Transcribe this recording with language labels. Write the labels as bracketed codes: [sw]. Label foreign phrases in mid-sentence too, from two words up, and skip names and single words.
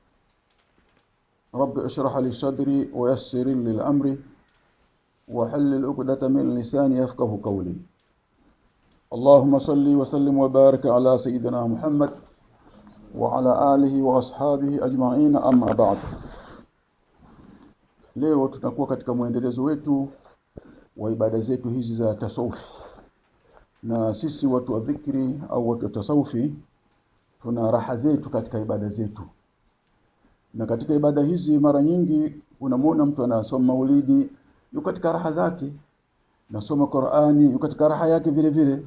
[ar] رب اشرح لي صدري ويسر لي الأمر وحلل عقدة من لساني يفقهوا قولي. اللهم صل وسلم وبارك على سيدنا محمد وعلى آله وأصحابه أجمعين. أما بعد. [sw] Leo tutakuwa katika muendelezo wetu wa ibada zetu hizi za tasawufi. Na sisi watu wa dhikri au watu wa tasawufi tuna raha zetu katika ibada zetu. Na katika ibada hizi mara nyingi unamwona mtu anasoma maulidi yuko katika raha zake, nasoma Qur'ani yuko katika raha yake vile vile.